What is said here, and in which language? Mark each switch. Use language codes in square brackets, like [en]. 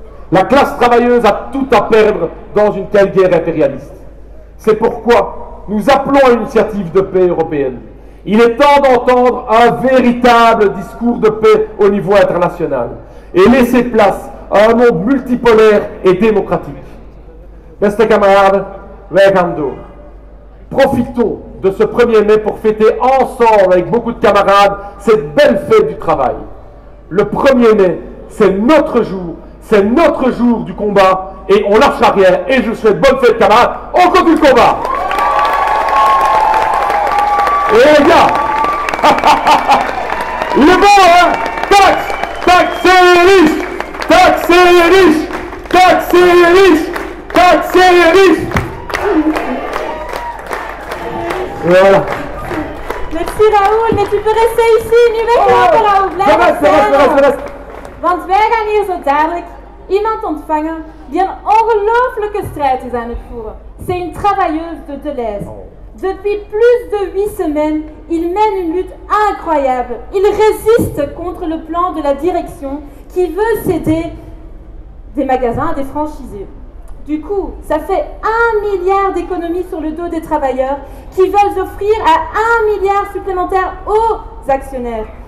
[fr] La classe travailleuse a tout à perdre dans une telle guerre impérialiste. C'est pourquoi nous appelons à une initiative de paix européenne. Il est temps d'entendre un véritable discours de paix au niveau international et laisser place à un monde multipolaire et démocratique. [nl] Beste kameraden, wij gaan door. [fr] Profitons de ce 1er mai pour fêter ensemble avec beaucoup de camarades cette belle fête du travail. Le 1er mai, c'est notre jour du combat et on lâchera rien. Et je vous souhaite bonne fête, camarades. On continue le combat. Et les gars, il est bon, hein? Taxer les riches, taxer les riches, taxer les riches, taxer les riches. Voilà. Merci. Merci Raoul, mais tu peux rester ici. [nl] Nu weg lopen Raoul, blijf staan. Want wij gaan hier zo dadelijk iemand ontvangen die een ongelooflijke strijd is aan het voeren. [fr] C'est une travailleuse de Deleuze. Depuis plus de 8 semaines, il mène une lutte incroyable. Il résiste contre le plan de la direction qui veut céder des magasins à des franchisés. Du coup, ça fait 1 milliard d'économies sur le dos des travailleurs qui veulent offrir à 1 milliard supplémentaire aux actionnaires.